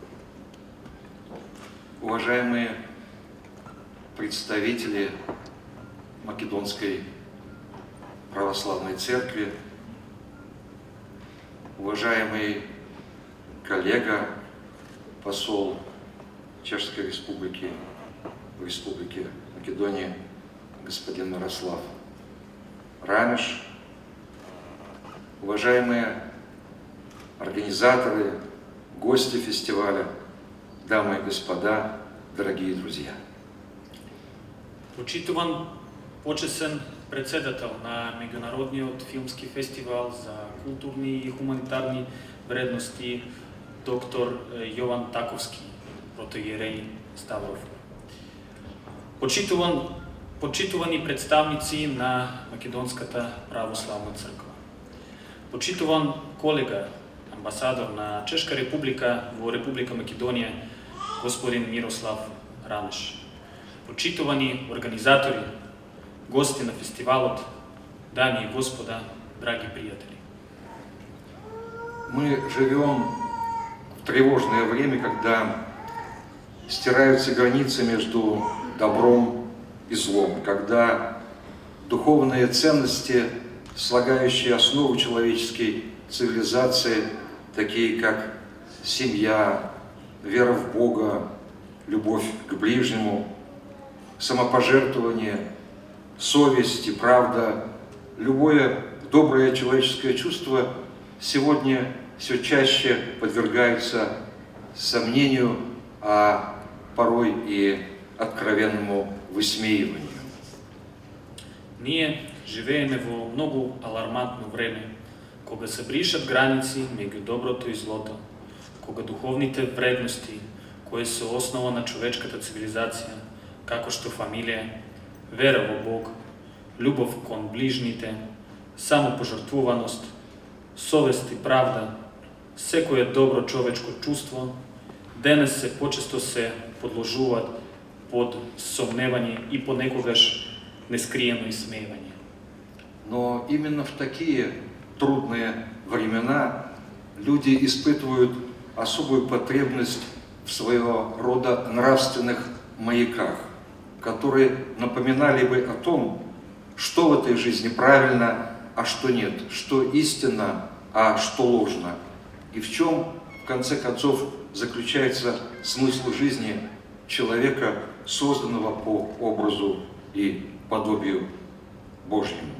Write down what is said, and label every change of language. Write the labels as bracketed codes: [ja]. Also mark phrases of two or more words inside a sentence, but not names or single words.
[ru] уважаемые представители Македонской православной церкви, уважаемый коллега, посол Чешской Республики в Республике Македония, господин Мирослав Ранеш, уважаемые организаторы, гости фестиваля, дамы и господа, дорогие друзья. [mk] Почитуван почесен председател на Меѓународниот филмски фестивал за културни и хуманитарни вредности доктор Јован Таковски, протоиерей Ставрофул. Почитувани представници на Македонската православна црква. Почитуван колега, амбасадор на Чешка република во Република Македонија, господин Мирослав Ранеш. Почитувани организатори, гости на фестивалот, дами и господа, драги приятели. [ru] Мы живем в тревожное время, когда стираются границы между добром и злом, когда духовные ценности, слагающие основу человеческой цивилизации, такие как семья, вера в Бога, любовь к ближнему, самопожертвование, совесть и правда, любое доброе человеческое чувство сегодня все чаще подвергаются сомнению, а порой и откровенному высмеиванию. [mk] Ние живееме во многу алармантно време, кога се бришат граници меѓу доброто и злото, кога духовните вредности, кои се основа на човечката цивилизација, како што фамилија, вера во Бог, љубов кон ближните, самопожртвуваност, совест и правда, секое добро човечко чувство, денес се почесто се подложуваат под сомневање и понекогаш нескриено исмеивање. [ru] Но именно в такие трудные времена люди испытывают особую потребность в своего рода нравственных маяках, которые напоминали бы о том, что в этой жизни правильно, а что нет, что истинно, а что ложно, и в чем, в конце концов, заключается смысл жизни человека, созданного по образу и подобию Божьему.